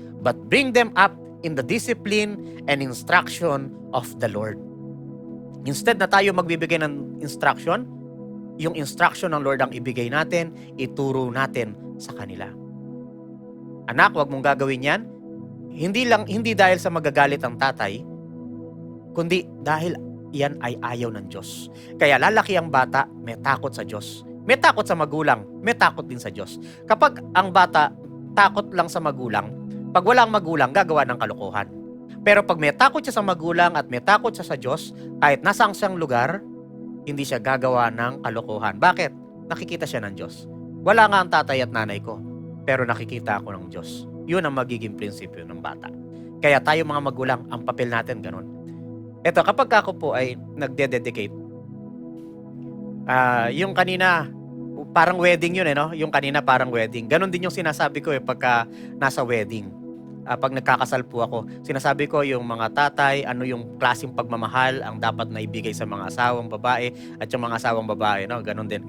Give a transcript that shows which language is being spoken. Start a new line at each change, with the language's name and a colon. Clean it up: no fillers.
English: But bring them up in the discipline and instruction of the Lord.
Filipino: Instead na tayo magbibigay ng instruction, yung instruction ng Lord ang ibigay natin, ituro natin sa kanila. Anak, wag mong gagawin yan. Hindi dahil sa magagalit ang tatay, kundi dahil yan ay ayaw ng Diyos. Kaya lalaki ang bata, may takot sa Diyos. May takot sa magulang, may takot din sa Diyos. Kapag ang bata takot lang sa magulang, pag walang magulang, gagawa ng kalokohan. Pero pag may takot siya sa magulang at may takot siya sa Diyos, kahit nasang siyang lugar, hindi siya gagawa ng kalokohan. Bakit? Nakikita siya ng Diyos. Wala nga ang tatay at nanay ko, pero nakikita ako ng Diyos. Yun ang magiging prinsipyo ng bata. Kaya tayo mga magulang, ang papel natin ganun. Ito, kapag ako po ay nagde-dedicate, yung kanina, parang wedding yun no? Yung kanina parang wedding. Ganon din yung sinasabi ko pagka nasa wedding. Pag nagkakasal po ako, sinasabi ko yung mga tatay, ano yung klaseng pagmamahal ang dapat na ibigay sa mga asawang babae at yung mga asawang babae, no? Ganon din.